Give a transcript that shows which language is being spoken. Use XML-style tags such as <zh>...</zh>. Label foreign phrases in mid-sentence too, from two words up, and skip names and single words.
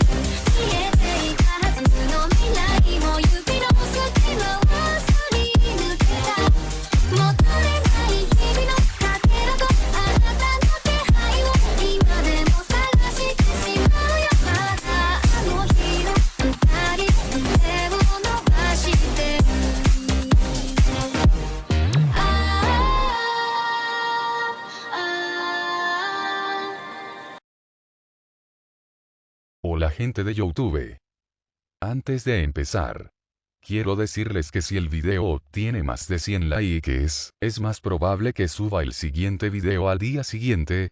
<ja>見えていたはずの未来も指の隙間はすり抜けた。求めない日々のかけらとあなたの気配を今でも探してしまうよ。またあの日の二人手を伸ばしてる。</ja> <es>Hola gente de YouTube. Antes de empezar, quiero decirles que si el video tiene más de 100 likes, es más probable que suba el siguiente video al día siguiente.</es>